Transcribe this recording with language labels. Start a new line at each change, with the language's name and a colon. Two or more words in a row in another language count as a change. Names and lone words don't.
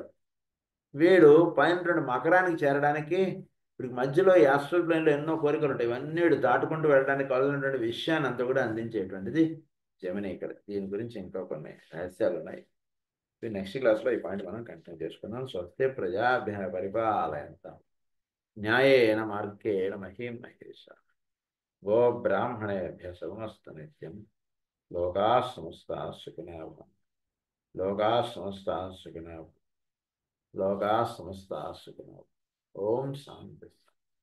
Telugu: వీడు పైన మకరానికి చేరడానికి వీడికి మధ్యలో ఈ
English: astral planelo
Telugu: ఎన్నో కోరికలు ఉంటాయి. ఇవన్నీ వీడు దాటుకుంటూ వెళ్ళడానికి కావాల్సినటువంటి విషయాన్ని అంతా కూడా అందించేటువంటిది జమిని. ఇక్కడ దీని గురించి ఇంకా కొన్ని రహస్యాలు ఉన్నాయి.
English: next classlo
Telugu: ఈ పాయింట్ మనం కంటిన్యూ చేసుకుందాం.
Sanskrit: స్వస్తి ప్రజాభ్య పరిపాలయంతాం న్యాయేన మార్గేణ మహీం మహేషాః. గో బ్రాహ్మణేభ్యః శుభమస్తు నిత్యం. లోకాః సమస్తాః సుఖినో భవంతు. లోకాః సమస్తాః సుఖినో భవంతు. లోకాః సమస్తాః సుఖినో భవంతు. ఓం శాంతి.